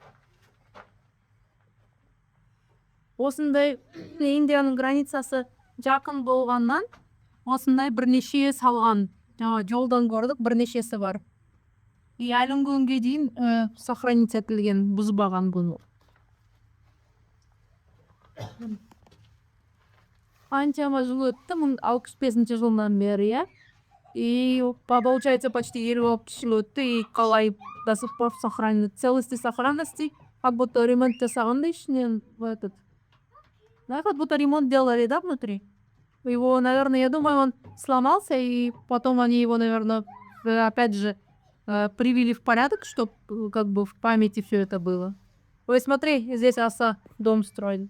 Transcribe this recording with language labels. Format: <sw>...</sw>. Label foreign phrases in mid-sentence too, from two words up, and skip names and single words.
<ky>Осындай Индиянын границасы жакын болгондон осындай бир нече салган. Жолдон көрдүк, бир нечеси бар.</ky> <kk>Әлі күнгө дейин</kk> <ky>сохранить этилген, бузбаган буну. Анчама жыл өттү, 1965 жылдан бери,</ky> <ru>и получается почти</ru> <ky>56 жыл өттү,</ky> <ru>и калай до сих пор сохранить, целости сохранности, как будто ремонт</ru> <ky>жасагандай ичинен</ky> <ru>этот. Да, как будто ремонт делали, да, внутри. Его, наверное, я думаю, он сломался, и потом они его, наверное, опять же привели в порядок, чтобы как бы в памяти все это было. Ой, смотри, здесь Аса дом строит.</ru>